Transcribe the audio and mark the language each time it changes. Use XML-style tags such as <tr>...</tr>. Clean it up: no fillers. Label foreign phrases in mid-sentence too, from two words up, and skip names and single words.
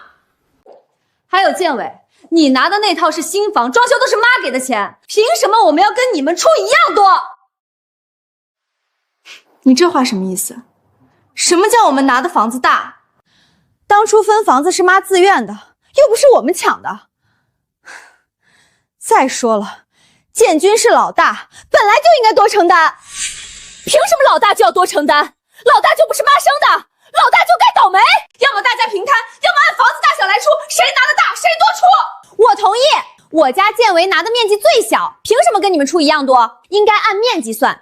<zh>還有建偉，你拿的那套是新房，裝修都是媽給的錢，憑什麼我們要跟你們出一樣多？你這話什麼意思？什麼叫我們拿的房子大？当初分房子是媽自願的，又不是我們搶的。再说了，建軍是老大，本來就應該多承擔。憑什麼老大就要多承擔？老大就不是媽生的，老大就該倒霉。要麼大家平攤，要麼按房子大小來出，誰拿的大誰多出。我同意，我家建維拿的面積最小，憑什麼跟你們出一樣多？應該按面積算。</zh>